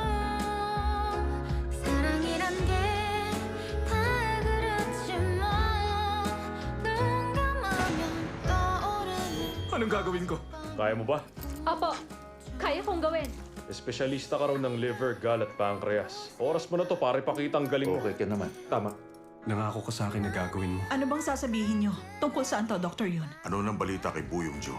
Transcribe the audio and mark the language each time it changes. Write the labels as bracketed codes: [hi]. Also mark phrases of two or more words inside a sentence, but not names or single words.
[ko] 사랑이란 게 다 그렇지 뭐 눈 감으면 떠오르는 [tl] Anong gagawin ko? Kaya mo ba? Opo, kaya kong gawin. Espesyalista ka raw ng liver, gal at pancreas. Oras mo na to para ipakita ang galing mo. Okay ka naman. Tama. Nangako ka sa akin na gagawin mo. Ano bang sasabihin nyo? Tungkol saan to, Dr. Yun? Ano nang balita kay Buyong Joe?